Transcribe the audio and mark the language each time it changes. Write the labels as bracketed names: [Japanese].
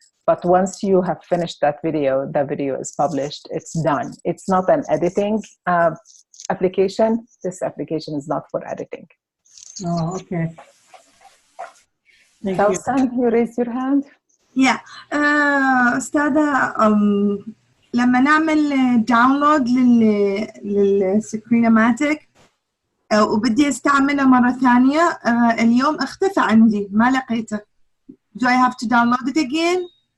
[English] But once you have finished that video, the video is published. It's done. It's not an editing application. This application is not for editing. Oh, okay. Thank Tausan, you raised your hand. Yeah. [Arabic] أستاذة لما نعمل داونلود للسكرينماتيك وبدي استعمله مرة ثانية اليوم اختفى عندي ما لقيته. [English] Do I have to download it again?